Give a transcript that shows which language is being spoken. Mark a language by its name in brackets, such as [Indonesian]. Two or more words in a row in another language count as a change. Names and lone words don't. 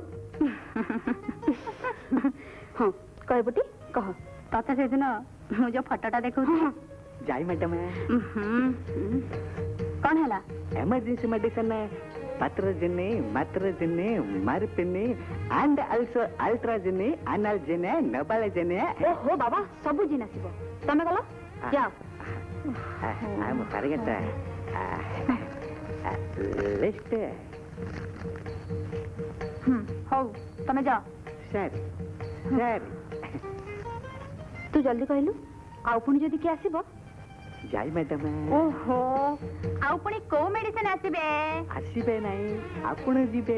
[Odia] ହଁ କହିବୁଟି କହ। ତତେ ସେଦିନ ମୁଁ ଯୋଉ ଫଟୋଟା ଦେଖଉଛି। ଯାଇ ମ୍ୟାଡାମ କଣ ହେଲା? [English] emergency medicine [Odia] ପାଟ୍ରୋଜିନି, ମାଟ୍ରୋଜିନି, ମାର୍ପିନି [English] and also [Odia] ଆଲ୍ଟ୍ରାଜିନି, ଆନାଲଜିନି, ନବାଲଜିନି। ଓହୋ ବାବା, ସବୁ ଜିନ୍ ଆସିବ। ତମେ ଗଲ ଯାଅ। [English] I'm forget list. [Odia] ହଉ ତମେ ଯାଅ। ସାର୍ ସାର୍ ତୁ ଜଲ୍ଦି କହିଲୁ, ଆଉ ପୁଣି ଯଦି କିଏ ଆସିବ? ଯାଇ ମ୍ୟାଡାମ। ଓହୋ, ଆଉ ପୁଣି କୋଉ ମେଡିସିନ ଆସିବେ? ଆସିବେ ନାହିଁ, ଆପଣ ଯିବେ।